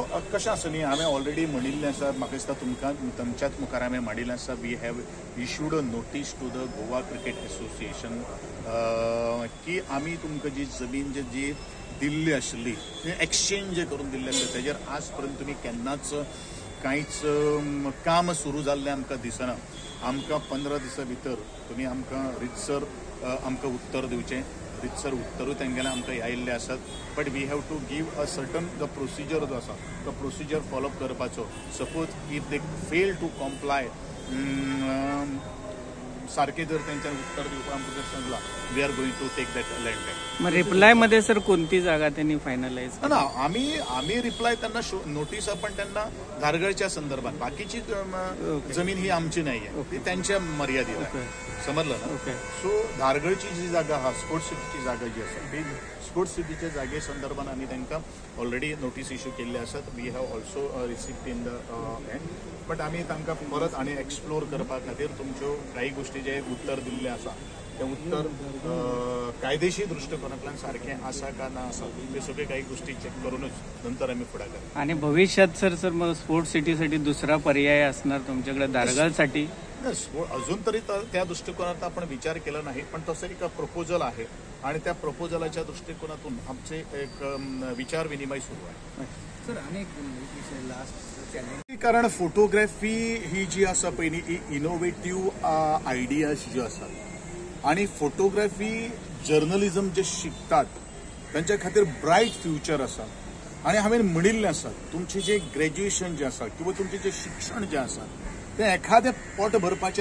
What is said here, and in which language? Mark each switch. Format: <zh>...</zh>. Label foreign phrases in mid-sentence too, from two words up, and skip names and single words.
<kok>कशें आसा न्ही, हांवें ऑलरेडी म्हणिल्लें आसा, म्हाका दिसता तुमच्याच मुखार हांवें मांडिल्लें आसा,</kok> <en>we have issued a notice to the Goa Cricket Association</en> <kok>की आमी तुमकां जी जमीन जी दिल्ली आशिल्ली एक्सचेंज जे करून दिल्ले आसले तेजेर आज पर्यंत तुमी केन्नाच कांयच काम सुरू जाल्लें आमकां दिसना। आमकां 15 दिसां भितर तुमी आमकां रितसर आमकां उत्तर दिवचें, रितसर उत्तरूय तेंगेले आमकां आयिल्ले आसात,</kok> <en>but we have to give a certain the procedure</en> <kok>जो आसा तो</kok> <en>procedure follow-up करपाचो। suppose if they fail to comply</en> <kok>सारखे जर त्यांच्या उत्तर दिवपाक आमकां जर सांगला</kok> <en>we are going to take that land back.</en> <mr>मग रिप्लाय मध्ये सर कोणती जागा त्यांनी फायनलाइज? ना आम्ही रिप्लाय त्यांना नोटीस आपण त्यांना धारगळच्या संदर्भात, बाकीची जमीन ही आमची नाही आहे, ती त्यांच्या मर्यादित आहे, समजलं ना?</mr> <kok>सो धारगळची जी जागा हा स्पोर्ट्स सिटीची जागा जी आसा ती स्पोर्ट्स सिटीच्या जागे संदर्भात आम्ही तांकां</kok> <en>already notice issue</en> <kok>केल्ले आसात।</kok> <en>we have also receipt in the hand,</en> <kok>बट आम्ही तांकां परत आनी एक्सप्लोर करपा खातीर तुमच्यो काही गोष्टी जे उत्तर दिल्ले आसा ते उत्तर कायदेशीर दृष्टिकोनांतल्यान सारखें आसा का ना आसा ते सगळे काही गोष्टी चेक करूनच नंतर आम्ही फुडाकार करता।</kok> <mr>आणि भविष्यात सर मग स्पोर्ट्स सिटीसाठी दुसरा पर्याय असणार तुमच्याकडे दारगालसाठी? अजून तरी त्या दृष्टिकोनात आपण विचार केला नाही, पण तसं एक प्रपोजल आहे आणि त्या प्रपोजलाच्या दृष्टिकोनातून आमचे एक विचार विनिमय सुरू आहे। सर अनेक</mr> <kok>कारण फोटोग्राफी ही जी आसा पळय ही</kok> <en>innovative ideas</en> <kok>ज्यो आसात आणि</kok> <en>photography journalism</en> <kok>जे शिकतात तांच्या खातीर ब्रायट फ्युचर आसा आनी हांवें म्हणिल्लें आसा तुमचें जें ग्रॅज्युएशन जें आसा किंवा तुमचें जें शिक्षण जें आसा तें एखादें पोट भरपाचें</kok>